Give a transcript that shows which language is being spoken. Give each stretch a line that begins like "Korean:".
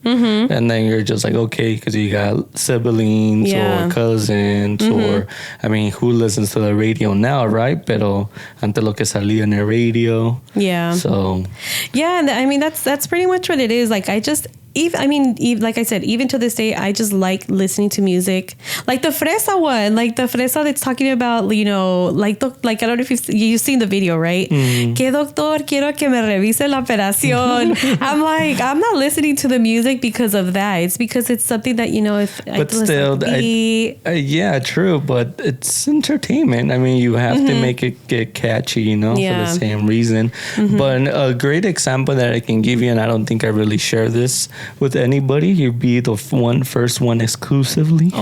English: And then you're just like, okay, because you got siblings or cousins or, I mean, who listens to the radio now, right?
Spanish: Pero antes lo que salía en el radio.
English: Yeah. So. Yeah, I mean, that's pretty much what it is. Like, like I said, even to this day, I just like listening to music. Like the fresa one, like the fresa that's talking about, like I don't know if you've seen the video, right?
Spanish: Que doctor, quiero que me revise la operación.
English: I'm like, I'm not listening to the music because of that. It's because it's something that, but still, yeah, true. But it's entertainment. I mean, you have to make it get catchy, for the same reason. But a great example that I can give you, and I don't think I really share this with anybody, you'd be the first one exclusively.